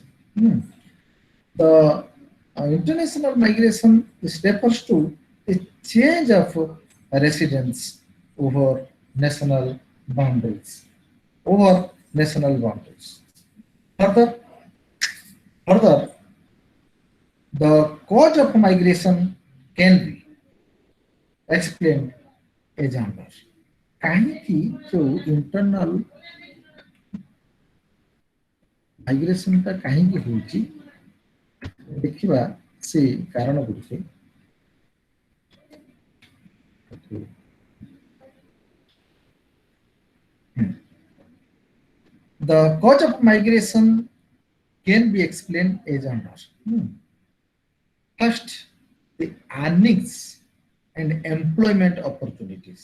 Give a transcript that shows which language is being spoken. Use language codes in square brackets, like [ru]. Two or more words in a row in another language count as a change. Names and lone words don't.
[en] The international migration is refers to a change of residence over national boundaries. Further, the cause of migration can be explained as under. [or] କାହିଁକି ଯୋଉ [en] internal migration [or] ଟା କାହିଁକି ହେଉଛି ଦେଖିବା ସେ କାରଣ ଗୁଡ଼ିକ। [en] The cause of migration can be explained as under. First, the earnings and employment opportunities.